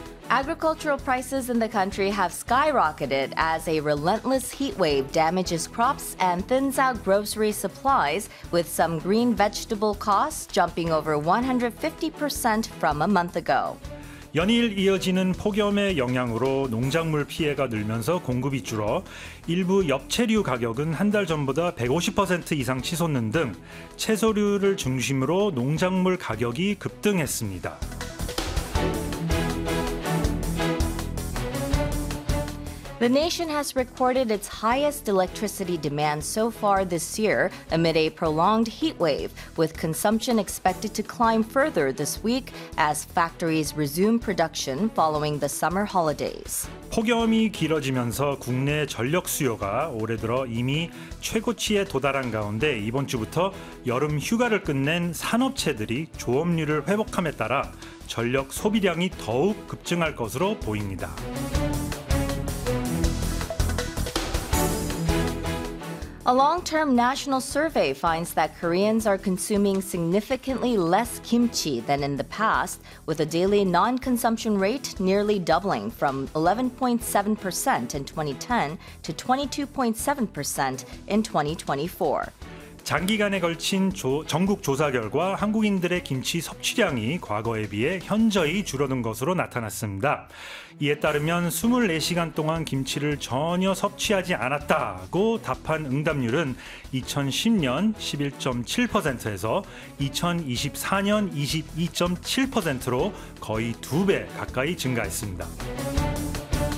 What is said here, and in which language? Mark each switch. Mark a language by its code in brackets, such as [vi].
[en] Agricultural prices in the country have skyrocketed as a relentless heat wave damages crops and thins out grocery supplies, with some green vegetable costs jumping over 150% from a month ago. [ko] 연일 이어지는 폭염의 영향으로 농작물 피해가 늘면서 공급이 줄어 일부 엽채류 가격은 한 달 전보다 150% 이상 치솟는 등 채소류를 중심으로 농작물 가격이 급등했습니다. [en] The nation has recorded its highest electricity demand so far this year amid a prolonged heat wave, with consumption expected to climb further this week as factories resume production following the summer holidays. [ko] 폭염이 길어지면서 국내 전력 수요가 올해 들어 이미 최고치에 도달한 가운데 이번 주부터 여름 휴가를 끝낸 산업체들이 조업률을 회복함에 따라 전력 소비량이 더욱 급증할 것으로 보입니다. [en] A long-term national survey finds that Koreans are consuming significantly less kimchi than in the past, with a daily non-consumption rate nearly doubling from 11.7% in 2010 to 22.7% in 2024. [ko] 장기간에 걸친 전국 조사 결과 한국인들의 김치 섭취량이 과거에 비해 현저히 줄어든 것으로 나타났습니다. 이에 따르면 24시간 동안 김치를 전혀 섭취하지 않았다고 답한 응답률은 2010년 11.7%에서 2024년 22.7%로 거의 두 배 가까이 증가했습니다.